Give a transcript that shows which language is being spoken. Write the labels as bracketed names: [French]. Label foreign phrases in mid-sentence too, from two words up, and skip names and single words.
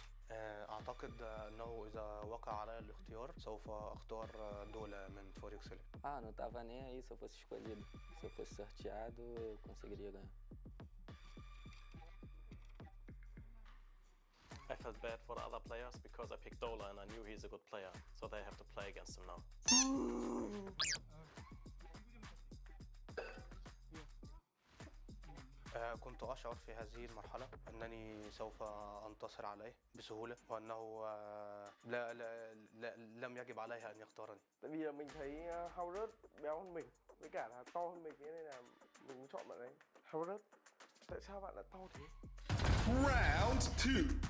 [Arabic] أعتقد أنه إذا وقع علي الاختيار سوف أختار دولة من فوركسل. [Portuguese] Não tava nem aí se eu fosse escolhido. Se eu fosse sorteado, eu conseguiria ganhar. [English] I felt bad for the other players because I picked Dola and I knew he's a good player, so they have to play against him now. [Arabic] كنت أشعر في هذه المرحلة أنني سوف أنتصر عليه بسهولة وأنه لم يجب عليه أن يختارني. [Vietnamese] Tại vì là mình thấy Howard béo hơn mình, với cả là to hơn mình, thế nên là mình muốn chọn bạn ấy. Howard, tại sao bạn lại to thế? [English] Round 2.